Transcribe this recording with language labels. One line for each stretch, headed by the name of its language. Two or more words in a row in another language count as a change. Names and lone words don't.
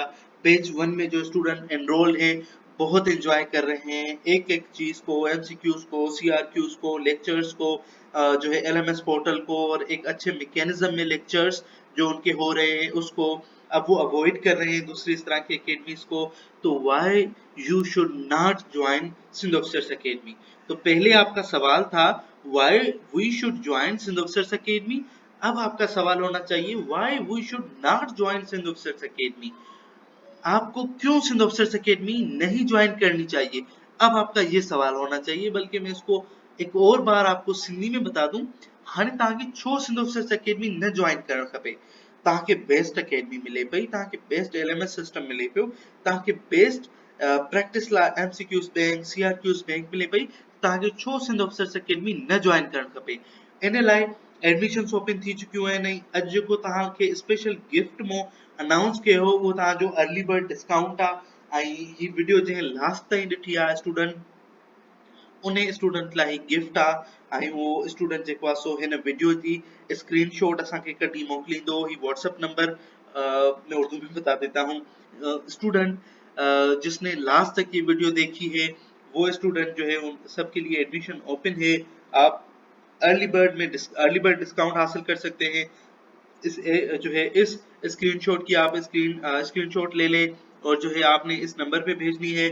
Urdu: بیچ 1 میں جو اسٹوڈنٹ انرول ہیں بہت انجوائے کر رہے ہیں ایک ایک چیز کو، MCQs کو، CRQs کو، لیکچرز کو، جو ہے
English: LMS portal
Urdu: کو، اور ایک اچھے میکینزم میں لیکچرز جو ان کے ہو رہے ہیں اس کو اب وہ اوائیڈ کر رہے ہیں دوسری اس طرح کی اکیڈمیز کو. تو
English: Why you should not join Sindh Officers Academy.
Urdu: تو پہلے آپ کا سوال تھا
English: why we should join Sindh Officers Academy.
Urdu: اب آپ کا سوال ہونا چاہیے
English: why we should not join Sindh Officers Academy.
Urdu: آپ کو کیوں سندھ آفیسرز اکیڈمی نہیں جوائن کرنی چاہیے، اب آپ کا یہ سوال ہونا چاہیے. بلکہ میں اس کو ایک اور بار آپ کو سندھی میں بتا دوں,
Sindhi: हाणे तव्हांखे छो सिंध ऑफिसर्स एकेडमी न ज्वाइन करणु खपे। तव्हांखे
English: best academy
Sindhi: मिले पई, तव्हांखे
English: best LMS system
Sindhi: मिले पियो, तव्हांखे
English: best practice
Sindhi: लाइ
English: MCQs bank, CRQs bank
Sindhi: मिले पई। तव्हांखे छो सिंध ऑफिसर्स एकेडमी न ज्वाइन करणु खपे। इन लाइ
English: admissions open
Sindhi: थी चुकियूं आहिनि ऐं अॼु जेको तव्हांखे
English: special gift
Sindhi: मो अनाउंस कयो हो उहो तव्हांजो
English: early bird discount
Sindhi: आहे। ऐं ही वीडियो जंहिं लास्ट ताईं ॾिठी आहे स्टूडेंट, उन स्टूडेंट लाइ ही गिफ्ट आहे। ऐं उहो स्टूडेंट जेको आहे सो हिन वीडियो जी स्क्रीनशॉट असांखे कढी मोकिलींदो।
Urdu: ہی واٹس ایپ نمبر میں اردو میں بتا دیتا ہوں. اسٹوڈنٹ جس نے لاسٹ تک یہ ویڈیو دیکھی ہے وہ اسٹوڈنٹ جو ہے ان سب کے لیے
English: admission open
Urdu: ہے. آپ
English: early bird discount
Urdu: حاصل کر سکتے ہیں. جو ہے اس اسکرین شاٹ کی آپ اسکرین شاٹ لے لیں اور جو ہے آپ نے اس نمبر پہ بھیجنی ہے.